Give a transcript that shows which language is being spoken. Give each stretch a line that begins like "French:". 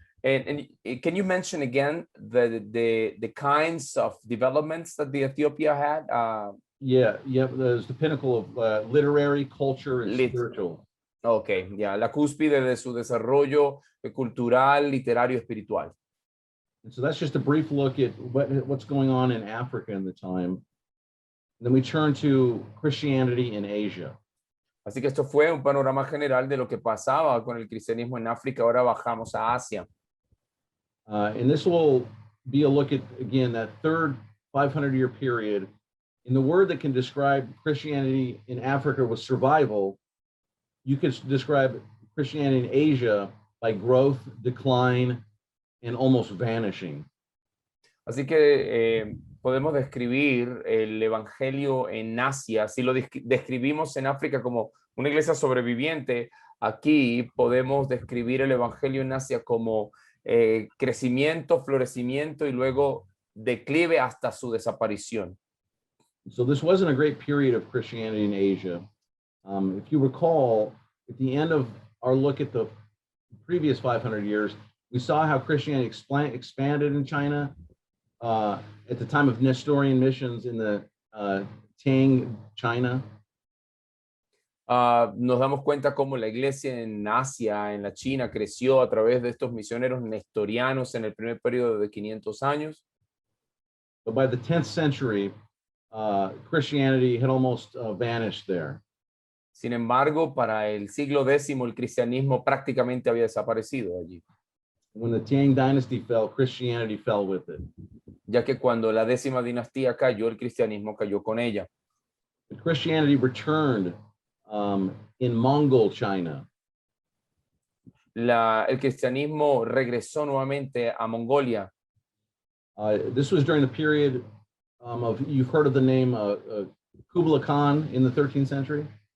English: And can you mention again the kinds of developments that the Ethiopia had? Yeah, there's the pinnacle of literary, culture, and Lit. spiritual.
Spanish: Ok, ya, la cúspide de su desarrollo cultural, literario, espiritual.
English: And so that's just a brief look at what's going on in Africa in the time. Then we turn to Christianity in Asia.
Spanish: Así que esto fue un panorama general de lo que pasaba con el cristianismo en África. Ahora bajamos a Asia.
English: And this will be a look at, again, that third 500-year period. And the word that can describe Christianity in Africa was survival. You could describe Christianity in Asia by growth, decline, and almost vanishing.
Spanish: Así que podemos describir el evangelio en Asia. Si lo describimos en África como una iglesia sobreviviente, aquí podemos describir el evangelio en Asia como crecimiento, florecimiento y luego declive hasta su desaparición.
English: So this wasn't a great period of Christianity in Asia. If you recall, at the end of our look at the previous 500 years, we saw how Christianity expanded in China at the time of Nestorian missions in the Tang, China.
Spanish: Nos damos cuenta cómo la iglesia en Asia, en la China, creció a través de estos misioneros nestorianos en el primer periodo de 500 años.
English: But by the 10th century, Christianity had almost vanished there.
Spanish: Sin embargo, para el siglo X, el cristianismo prácticamente había desaparecido allí.
English: When the Tang dynasty fell, Christianity fell with it.
Spanish: Ya que cuando la 10ª dinastía cayó, el cristianismo cayó con ella.
English: But Christianity returned in Mongol China.
Spanish: El cristianismo regresó nuevamente a Mongolia.
English: This was during the period you've heard of the name Kublai Khan in the 13th century?